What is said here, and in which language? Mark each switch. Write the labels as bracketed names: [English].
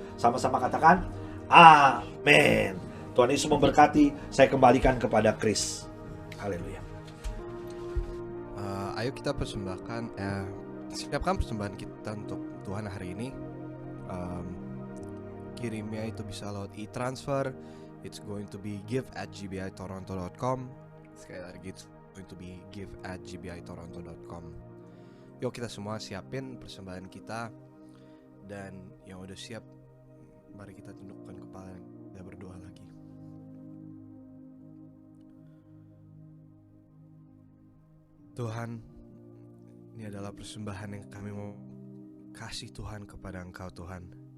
[Indonesian] Sama-sama katakan amin. Tuhan Yesus memberkati. Saya kembalikan kepada Chris. Haleluya. Ayo kita persembahkan, siapkan persembahan kita untuk Tuhan hari ini. Kirimnya itu bisa lewat e-transfer. [English] It's going to be give@gbitoronto.com. [Indonesian] Sekali lagi, [English] it's going to be give@gbitoronto.com. [Indonesian] Yuk kita semua siapin persembahan kita. Dan yang udah siap, mari kita tundukkan kepala dan berdoa lagi. Tuhan, ini adalah persembahan yang kami mau kasih Tuhan kepada Engkau Tuhan.